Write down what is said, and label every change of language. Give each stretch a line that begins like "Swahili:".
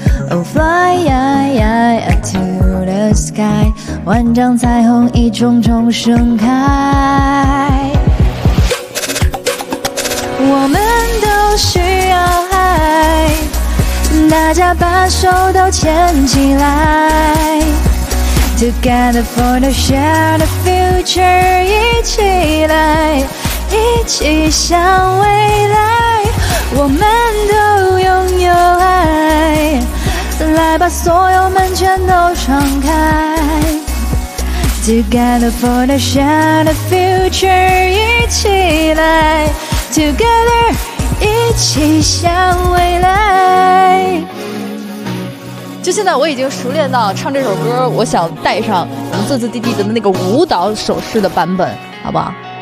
English: Oh fly to the sky，
Chinese: 万丈彩虹一重重盛开。我们都需要爱，大家把手都牵起来。
English: Together for the shared future，
Chinese: 一起来，一起向未来。我们都拥有爱，来把所有门全都敞开。
English: Together for the shared future，
Chinese: 一起来 ，
English: Together，
Chinese: 一起向未来。就现在我已经熟练到唱这首歌我想带上我们滋滋滴滴的那个舞蹈手势的版本，好不好？